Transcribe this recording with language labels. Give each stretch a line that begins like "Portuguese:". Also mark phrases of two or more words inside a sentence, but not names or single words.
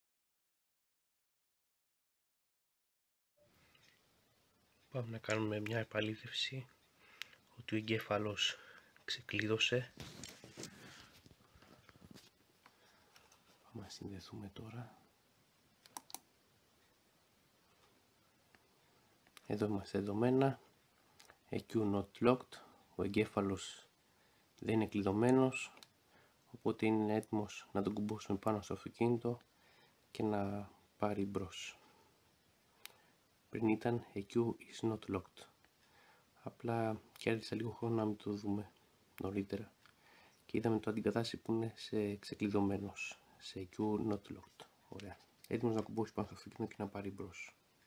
Greek: Πάμε να κάνουμε μια επαλήθευση ότι ο εγκέφαλος ξεκλείδωσε. Πάμε να συνδεθούμε τώρα. Εδώ είμαστε δεδομένα.
English: EQ not locked.
Greek: Ο εγκέφαλος δεν είναι κλειδωμένος, οπότε είναι έτοιμος να τον κουμπώσουμε πάνω στο αυτοκίνητο και να πάρει μπρος. Πριν ήταν
English: EQ is not locked.
Greek: Απλά κέρδισα λίγο χρόνο να μην το δούμε νωρίτερα και είδαμε το αντικατάσταση που είναι σε ξεκλειδωμένος, σε
English: EQ not locked.
Greek: Ωραία. Έτοιμος να κουμπώσει πάνω στο αυτοκίνητο και να πάρει μπρος.